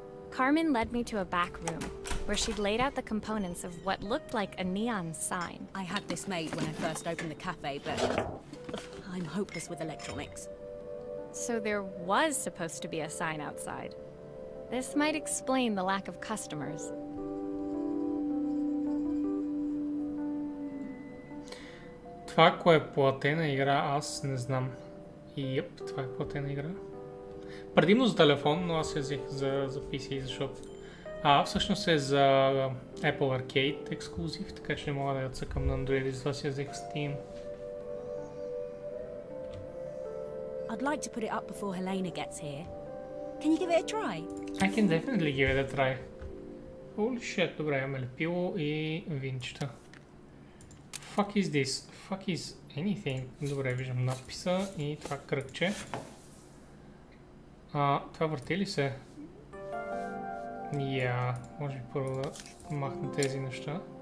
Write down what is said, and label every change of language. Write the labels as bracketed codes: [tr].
[en] Carmen led me to a back room, where she'd laid out the components of what looked like a neon sign. I had this made when I first opened the cafe, but I'm hopeless with electronics. So there was supposed to be a sign outside. This might explain the lack of customers. [bg] Това ако е платена игра, аз не знам. И това е платена игра. Предимно за телефон, но аз я взех за PC, защото всъщност е за Apple Arcade ексклузив, така че не мога да я цъкам на Android, и затова си я взех в Steam. [en] I'd like to put it up before Helena gets here. Can you give it a try? I can definitely give it a try. [bg] Holy shit, добре, имаме лепило и винчета. [en] Fuck is this? Fuck is anything? [bg] Добре, виждам надписа и това кръгче. Това върти ли се? Може би първо да махна тези неща.